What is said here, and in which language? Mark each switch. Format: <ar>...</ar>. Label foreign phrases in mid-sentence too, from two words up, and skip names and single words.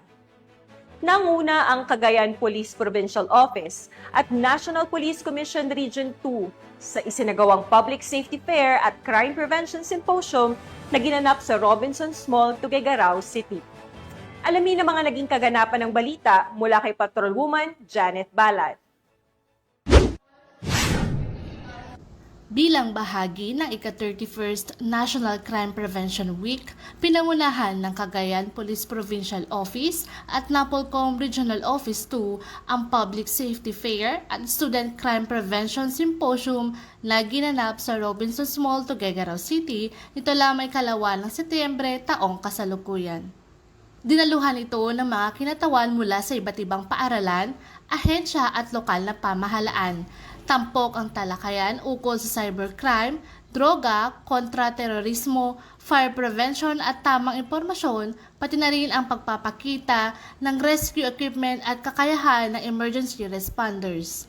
<tl>Nanguna ang Cagayan Police Provincial Office at National Police Commission Region 2 sa isinagawang Public Safety Fair at Crime Prevention Symposium na ginanap sa Robinsons Mall, Tuguegarao City. Alamin ang mga naging kaganapan ng balita mula kay Patrolwoman Janet Balad. Bilang bahagi ng ika-31st National Crime Prevention Week, pinangunahan ng Cagayan Police Provincial Office at Napolcom Regional Office 2 ang Public Safety Fair at Student Crime Prevention Symposium na ginanap sa Robinsons Mall, Tuguegarao City nito lamang kalawa ng Setyembre taong kasalukuyan. Dinaluhan ito ng mga kinatawan mula sa iba't ibang paaralan, ahensya at lokal na pamahalaan. Tampok ang talakayan ukol sa cybercrime, droga, kontra-terorismo,</tl> <en>fire prevention</en> <tl>at tamang impormasyon, pati na rin ang pagpapakita ng</tl> <en>rescue equipment</en> <tl>at kakayahan ng</tl> <en>emergency responders.</en>